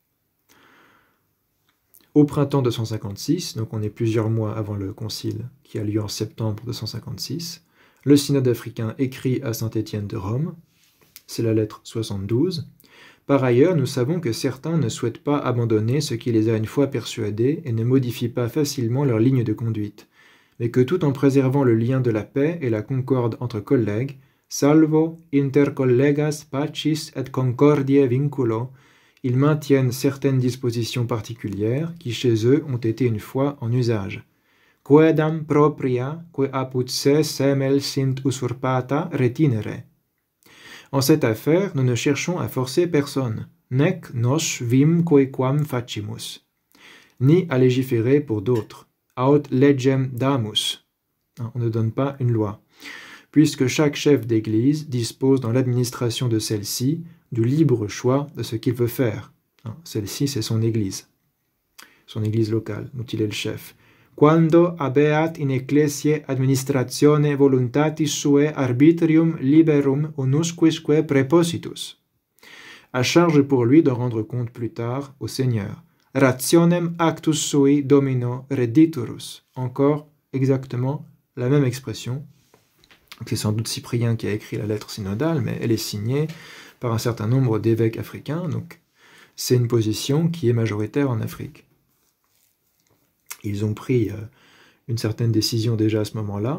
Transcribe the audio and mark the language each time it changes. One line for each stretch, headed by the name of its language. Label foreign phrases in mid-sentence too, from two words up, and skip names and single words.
French: Au printemps 256, donc on est plusieurs mois avant le concile qui a lieu en septembre 256, le synode africain écrit à saint Étienne de Rome, c'est la lettre 72. Par ailleurs, nous savons que certains ne souhaitent pas abandonner ce qui les a une fois persuadés et ne modifient pas facilement leur ligne de conduite, mais que tout en préservant le lien de la paix et la concorde entre collègues,
Latin: salvo inter collegas pacis et concordiae vinculo,
French: ils maintiennent certaines dispositions particulières qui chez eux ont été une fois en usage.
Latin: Quaedam propria, que apud se semel sint usurpata retinere.
French: En cette affaire, nous ne cherchons à forcer personne,
Latin: nec nos vim quequam facimus,
French: ni à légiférer pour d'autres,
Latin: aut legem damus.
French: On ne donne pas une loi, puisque chaque chef d'église dispose dans l'administration de celle-ci du libre choix de ce qu'il veut faire. Celle-ci, c'est son église locale, dont il est le chef.
Latin: Quando habeat in ecclesiae administratione voluntatis suae arbitrium liberum unusquisque prepositus.
French: À charge pour lui de rendre compte plus tard au Seigneur.
Latin: Rationem actus sui domino rediturus.
French: Encore exactement la même expression. C'est sans doute Cyprien qui a écrit la lettre synodale, mais elle est signée par un certain nombre d'évêques africains, donc c'est une position qui est majoritaire en Afrique. Ils ont pris une certaine décision déjà à ce moment-là.